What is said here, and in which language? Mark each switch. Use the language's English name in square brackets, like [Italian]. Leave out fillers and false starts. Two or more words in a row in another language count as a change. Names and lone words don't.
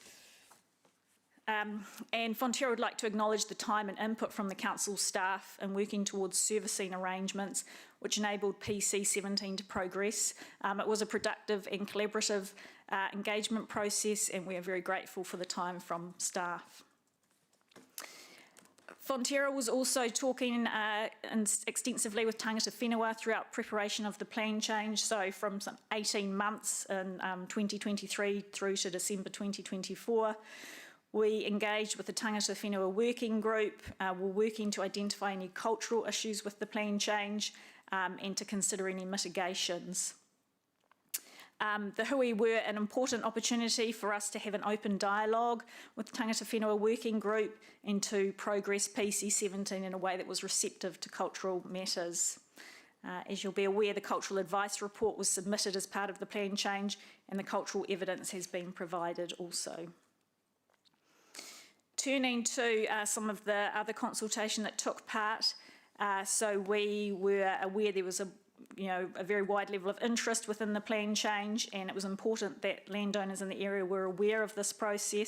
[English] And Fonterra would like to acknowledge the time and input from the council staff in working towards servicing arrangements which enabled PC17 to progress. It was a productive and collaborative engagement process, and we are very grateful for the time from staff. Fonterra was also talking extensively with [Māori] tangata whenua [English] throughout preparation of the plan change, so from some 18 months in 2023 through to December 2024. We engaged with the [Māori] tangata whenua [English] working group. We're working to identify any cultural issues with the plan change and to consider any mitigations. The hui were an important opportunity for us to have an open dialogue with the [Māori] tangata whenua [English] working group and to progress PC17 in a way that was receptive to cultural matters. As you'll be aware, the cultural advice report was submitted as part of the plan change, and the cultural evidence has been provided also. Turning to some of the other consultation that took part, so we were aware there was a very wide level of interest within the plan change, and it was important that landowners in the area were aware of this process.